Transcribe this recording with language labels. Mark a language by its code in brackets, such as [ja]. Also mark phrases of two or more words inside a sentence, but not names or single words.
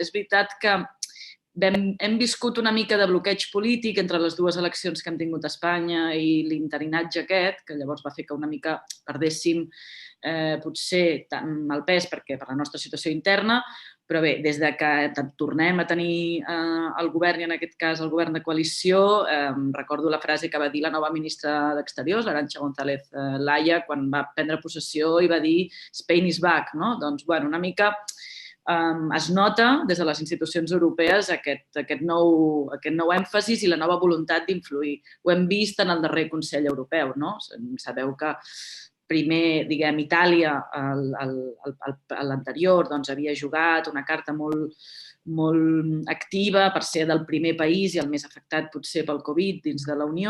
[ca] És veritat que hem viscut una mica de bloqueig polític entre les dues eleccions que hem tingut a Espanya i l'interinatge aquest, que llavors va fer que una mica perdéssim potser tant el pes per la nostra situació interna, però bé, des que tornem a tenir el govern, i en aquest cas el govern de coalició, recordo la frase que va dir la nova ministra d'Exteriors, l'Arantxa González Laya, quan va prendre possessió i va dir [en] Spain is back. [ca] Doncs, una mica es nota des de les institucions europees aquest nou èmfasis i la nova voluntat d'influir. Ho hem vist en el darrer Consell Europeu. Sabeu que primer, diguem, Itàlia, l'anterior, havia jugat una carta molt activa per ser del primer país i el més afectat potser pel Covid dins de la Unió.